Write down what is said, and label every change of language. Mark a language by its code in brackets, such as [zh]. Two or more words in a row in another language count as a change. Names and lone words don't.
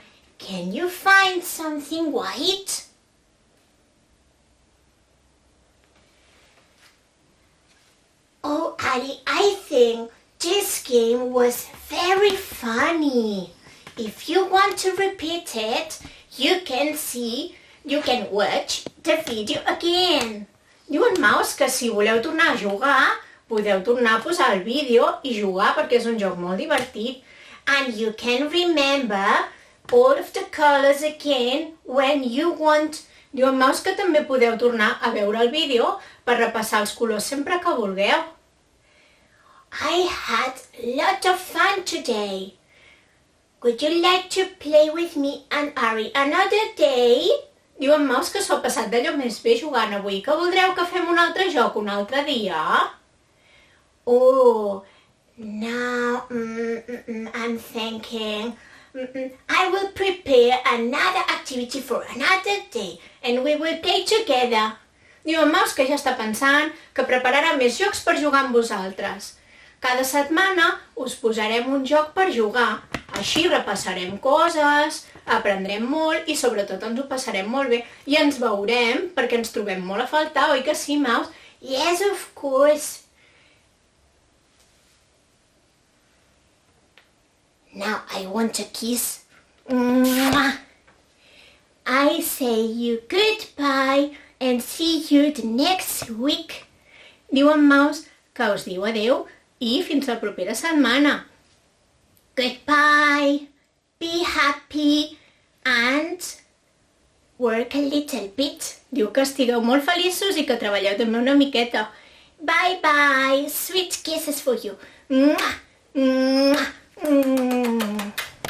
[en] Can you find something white? Oh, Ali, I think this game was very funny. If you want to repeat it, you can watch the video again. [ca] Diu en Maus que si voleu tornar a jugar, podeu tornar a posar el vídeo i jugar perquè és un joc molt divertit. [en] And you can remember all of the colors again when you want. [ca] Diu en Maus que també podeu tornar a veure el vídeo per repassar els colors sempre que vulgueu. [en] I had a lot of fun today. Would you like to play with me and Ari another day? [ca] Diu en Maus que s'ho ha passat d'allò més bé jugant avui, que voldreu que fem un altre joc un altre dia? [en] Oh, now I'm thinking I will prepare another activity for another day and we will play together. [ca] Diu en Maus que ja està pensant que prepararà més jocs per jugar amb vosaltres. Cada setmana us posarem un joc per jugar. Així repassarem coses, aprendrem molt i sobretot ens ho passarem molt bé. I ens veurem perquè ens trobem molt a faltar, oi que sí, Maus? [en] Yes, of course. Now I want a kiss. Mwah. I say you goodbye and see you the next week. [ca] Diu en Maus que us diu adeu i fins la propera setmana. [en] Goodbye. Be happy and work a little bit. [ca] Diu que estigueu molt feliços i que treballeu també una miqueta. [en] Bye bye. Sweet kisses for you. Mwah. Mwah. Mwah.